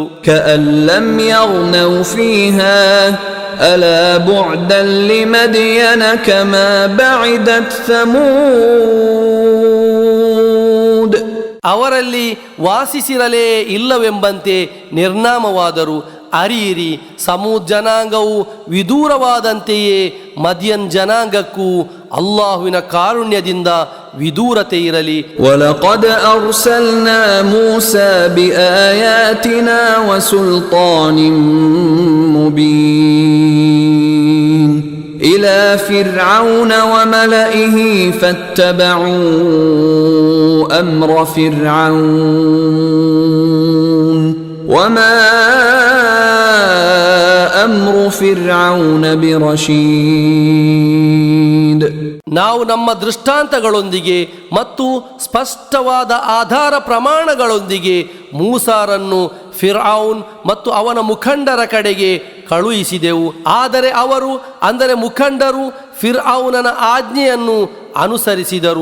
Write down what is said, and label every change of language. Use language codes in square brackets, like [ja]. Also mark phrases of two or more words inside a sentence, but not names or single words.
[ar] كأن لم يغنوا فيها ألا بعدا لمدين كما بعدت ثمود. [kn] ಅವರಲ್ಲಿ ವಾಸಿಸಿರಲೇ ಇಲ್ಲವೆಂಬಂತೆ ನಿರ್ನಾಮವಾದರು. ಅರಿಯಿರಿ, ಸಮೂದ್ ಜನಾಂಗವು ವಿದೂರವಾದಂತೆಯೇ ಮದಿಯನ್ ಜನಾಂಗಕ್ಕೂ ಅಲ್ಲಾಹುವಿನ ಕಾರುಣ್ಯದಿಂದ ವಿದೂರತೆ ಇರಲಿ. [ar] وَلَقَدْ أَرْسَلْنَا مُوسَى بِآيَاتِنَا وَسُلْطَانٍ مُبِينٍ إِلَى فِرْعَوْنَ وَمَلَئِهِ فَاتَّبَعُوا أَمْرَ فِرْعَوْنَ وَمَا أَمْرُ فِرْعَوْنَ بِرَشِيدٍ. [kn] ನಾವು ನಮ್ಮ ದೃಷ್ಟಾಂತಗಳೊಂದಿಗೆ ಮತ್ತು ಸ್ಪಷ್ಟವಾದ ಆಧಾರ ಪ್ರಮಾಣಗಳೊಂದಿಗೆ ಮೂಸಾರನ್ನು ಫಿರ್ಔನ್ ಮತ್ತು ಅವನ ಮುಖಂಡರ ಕಡೆಗೆ ಕಳುಹಿಸಿದೆವು. ಆದರೆ ಅವರು ಅಂದರೆ ಮುಖಂಡರು ಫಿರ್ಔನನ ಆಜ್ಞೆಯನ್ನು ಅನುಸರಿಸಿದರು.